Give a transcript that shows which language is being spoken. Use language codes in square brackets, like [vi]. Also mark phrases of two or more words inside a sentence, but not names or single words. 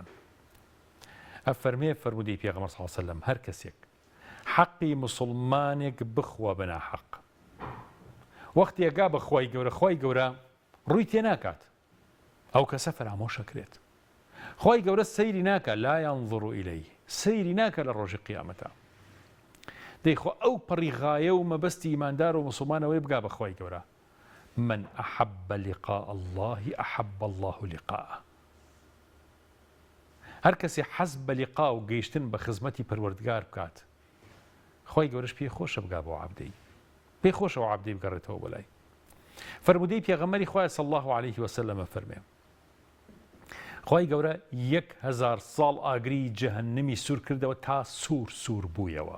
[ckb] ئەفەرمێ فەرمودەی پێغەمبەر [ar] صلی الله علیه وسلم [ckb] هەر کەسێک حەقی موسڵمانێک بخوا بەنا حەق، وەختی ئەگا بە خوای گەورە، خوای گەورە ڕووی تێ ناکات، ئەو کەسە فەرامۆشەکرێت. خوای گەورە سەیری ناکە، [ar] لا ينظر إليه، [ckb] سەیری ناکە لە ڕۆژی قیامەتە. دەیخۆ ئەو پەڕی غایە و مەبەستی ئیماندار و موسڵمانەوەی بگا بە خوای گەورە. [ar] من أحب لقاء الله أحب الله لقاءه. [ckb] هەر کەسێ حەز بە لیقا و گەیشتن بە خزمەتی پەروەردگار بکات، خۆی گەورەش پێی خۆشە بگا بۆ عەبدەی، پێی خۆشەوە عەبدەی بگەڕێتەوە بەلای. فەرمودەی پێغەمبەری خوا [ar] صلی الله عليه وسلم [ckb] فەرمێ خۆی گەورە 1000 ساڵ ئاگری جەهەنەمی سوور کردەوە تا سوور بوویەوە.